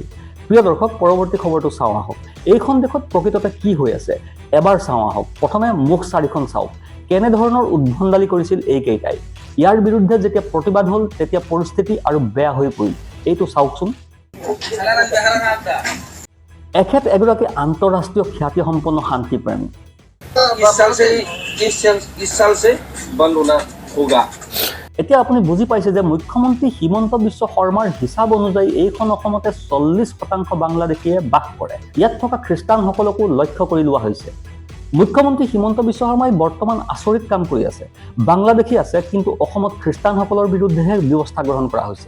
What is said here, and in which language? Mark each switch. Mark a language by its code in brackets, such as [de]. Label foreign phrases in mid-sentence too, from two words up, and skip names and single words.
[as] প্ৰিয় দৰ্শক, পৰৱৰ্তী খবৰটো চাওঁ আহক। এইখন দেশত প্ৰকৃততে কি হৈ আছে এবাৰ চাওঁ আহক। প্ৰথমে মুখ চাৰিখন চাওক। কেনেধৰণৰ উদ্ভণ্ডালি কৰিছিল এইকেইটাই। ইয়াৰ বিৰুদ্ধে যেতিয়া প্ৰতিবাদ হ'ল তেতিয়া পৰিস্থিতি আৰু বেয়া হৈ পৰিল। এইটো চাওকচোন। এখেত এগৰাকী আন্তঃৰাষ্ট্ৰীয় খ্যাতিসম্পন্ন শান্তিপ্ৰেমী। [hi] इस साल से बंद होना होगा। [as] এতিয়া আপুনি বুজি পাইছে যে মুখ্যমন্ত্ৰী হিমন্ত বিশ্ব শৰ্মাৰ হিচাপ অনুযায়ী এইখন অসমতে 40% বাংলাদেশীয়ে বাস কৰে। ইয়াত থকা খ্ৰীষ্টানসকলকো লক্ষ্য কৰি লোৱা হৈছে। মুখ্যমন্ত্ৰী হিমন্ত বিশ্ব শৰ্মাই বৰ্তমান আচৰিত কাম কৰি আছে। বাংলাদেশী আছে, কিন্তু অসমত খ্ৰীষ্টানসকলৰ বিৰুদ্ধেহে ব্যৱস্থা গ্ৰহণ কৰা হৈছে।